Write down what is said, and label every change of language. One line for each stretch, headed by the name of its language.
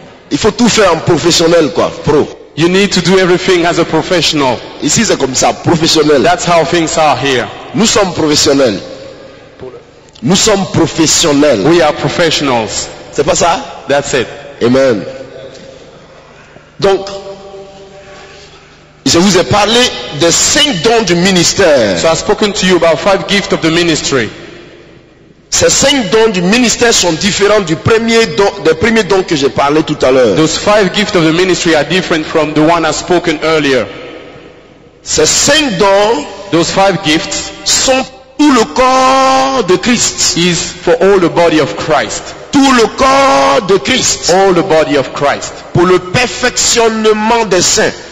French: Il faut tout faire en professionnel, quoi, pro.
English: You need to do everything as a professional.
French: Ici, c'est comme ça, professionnel.
English: That's how things are here.
French: Nous sommes professionnels. Nous sommes professionnels.
English: We are professionals.
French: C'est pas ça?
English: That's it. Amen.
French: Donc, je vous ai parlé des 5 dons du ministère.
English: So I've spoken to you about 5 gifts of the ministry.
French: Ces 5 dons du ministère sont différents des premiers dons que j'ai parlé tout à l'heure.
English: Those 5 gifts of the ministry are different from the one I've spoken earlier.
French: Ces 5 dons
English: Those 5 gifts
French: sont tout le corps de Christ.
English: is for all the body of Christ.
French: Tout le corps de Christ.
English: All the body of Christ.
French: Pour le perfectionnement des saints.